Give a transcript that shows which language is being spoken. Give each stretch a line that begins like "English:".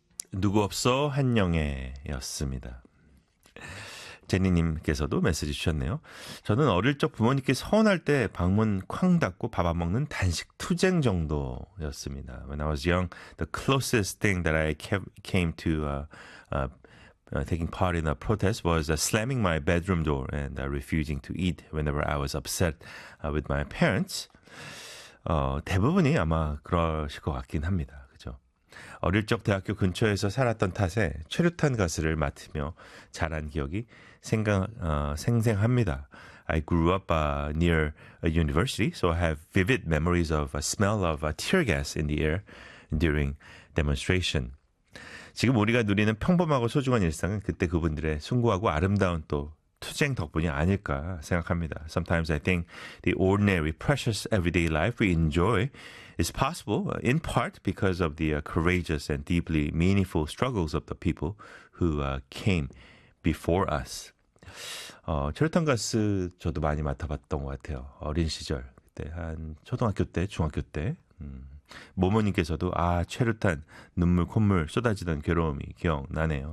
Korean: 누구 없어 한영애였습니다. 제니님께서도 메시지 주셨네요. 저는 어릴 적 부모님께 서운할 때 방문 쾅 닫고 밥 안 먹는 단식 투쟁 정도였습니다.
English: When I was young, the closest thing that I came to taking part in a protest was slamming my bedroom door and refusing to eat whenever I was upset with my parents.
Korean: 대부분이 아마 그러실 것 같긴 합니다. 어릴 적 대학교 근처에서 살았던 탓에 최루탄 가스를 맡으며 자란 기억이 생생합니다.
English: I grew up near a university, so I have vivid memories of a smell of tear gas in the air during demonstration.
Korean: 지금 우리가 누리는 평범하고 소중한 일상은 그때 그분들의 숭고하고 아름다운 또 투쟁 덕분이 아닐까 생각합니다.
English: Sometimes I think the ordinary, precious everyday life we enjoy is possible in part because of the courageous and deeply meaningful struggles of the people who came before us.
Korean: 최루탄 가스 저도 많이 맡아봤던 것 같아요. 어린 시절, 그때 한 초등학교 때, 중학교 때. 모모님께서도 아 최루탄 눈물 콧물 쏟아지던 괴로움이 기억나네요.